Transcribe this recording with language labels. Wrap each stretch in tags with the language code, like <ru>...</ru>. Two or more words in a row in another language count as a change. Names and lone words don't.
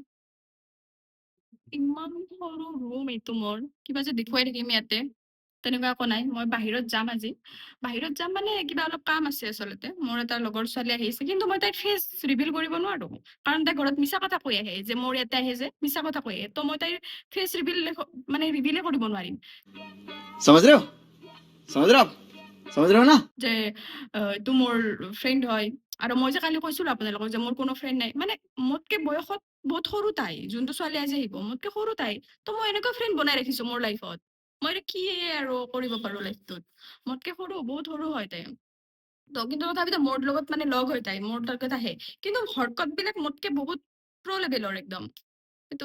<as>ইমান সৰু ৰুম এইটো মোৰ কিবা যে দেখুৱাই থাকিম ইয়াতে তেনেকুৱা একো নাই মই বাহিৰত যাম আজি বাহিৰত যাম মানে কিবা অলপ কাম আছে আচলতে মোৰ এটা লগৰ ছোৱালী আহিছে কিন্তু মই তাইৰ</as> <en>face reveal</en> <as>কৰিব নোৱাৰো কাৰণ তাই ঘৰত মিছা কথা কৈ আহে যে মোৰ ইয়াতে আহে যে মিছা কথা কৈ আহে তো মই তাইৰ</as> <en>face reveal</en> <as>মানে ৰিভিলে কৰিব নোৱাৰিম</as> <hi>समझ रहे हो समझ रहे हो आप समझ रहे हो ना</hi> <as>যে এইটো মোৰ ফ্ৰেণ্ড হয় আৰু মই যে কালি কৈছিলো আপোনালোকক যে মোৰ কোনো ফ্ৰেণ্ড নাই মানে মোতকে বয়সত বহুত সৰু তাই যোনটো ছোৱালী আজি আহিব মোতকে সৰু তাই তো মই এনেকুৱা ফ্ৰেণ্ড বনাই ৰাখিছো মোৰ লাইফত মই এতিয়া কি আৰু কৰিব পাৰো লাইফটোত মোতকে সৰু বহুত সৰু হয় তাই তো কিন্তু তথাপিতো মোৰ লগত মানে লগ হৈ তাই মোৰ লগত আহে কিন্তু হৰকত বিলাক মোতকে বহুত</as> <en>pro levelor</en> <as>একদম সেইটো</as>